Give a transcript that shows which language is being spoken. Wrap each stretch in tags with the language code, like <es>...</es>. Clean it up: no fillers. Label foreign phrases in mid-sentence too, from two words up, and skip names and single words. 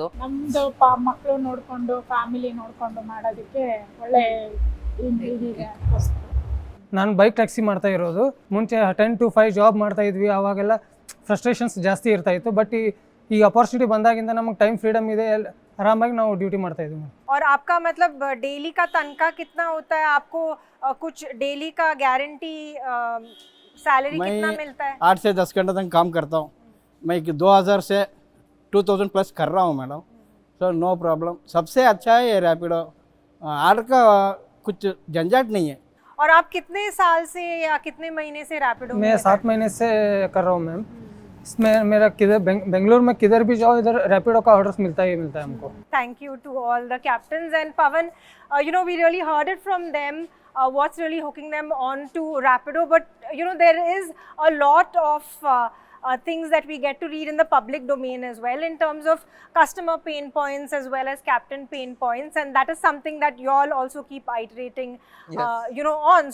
<kn>ನಮ್ಮದು ಮಕ್ಕಳು ನೋಡಿಕೊಂಡು ಫ್ಯಾಮಿಲಿ ನೋಡಿಕೊಂಡು ಮಾಡೋದಕ್ಕೆ ಒಳ್ಳೆ ಇದಿದೆ. ನಾನು</kn> <en>bike taxi</en> <kn>ಮಾಡ್ತಾ ಇರೋದು. ಮುಂಚೆ 10 to 5 ಜಾಬ್ ಮಾಡ್ತಾ ಇದ್ವಿ, ಆವಾಗೆಲ್ಲ ಫ್ರಸ್ಟ್ರೇಷನ್ಸ್ ಜಾಸ್ತಿ ಇರ್ತಾ ಇತ್ತು. ಬಟ್ ಈ ಅಪರ್ಚುನಿಟಿ ಬಂದಾಗಿಂದ ನಮಗೆ</kn> <en>time freedom</en> <kn>ಇದೆ, आराम ನಾವು ड्यूटी ಮಾಡ್ತಾ ಇದ್ದೀವಿ.</kn> <hi>और आपका मतलब डेली का तनख्वाह कितना होता है? आपको कुछ डेली का</hi> <en>guarantee salary</en> <hi>कितना मिलता है? 8 से 10 घंटे तक काम करता हूँ मैं. 2000 से 2000 प्लस कर रहा हूँ मैडम.</hi> <en>so no problem.</en> <hi>सबसे अच्छा है ये रैपिडो. आर्ट का कुछ झंझट नहीं है. और आप कितने साल से या कितने महीने से रैपिडो में? मैं 7 महीने से कर रहा हूँ मैम. इसमें मेरा किधर बेंगलुरु में किधर भी जाओ, इधर रैपिडो का ऑर्डर्स मिलता है हमको.</hi> <en>Thank you to all the captains. And Pavan, we really heard it from them, what's really hooking them on to Rapido. But there is a lot of things that we get to read in the public domain as well, in terms of customer pain points as well as captain pain points, and that is something that you all also keep iterating, on.</en>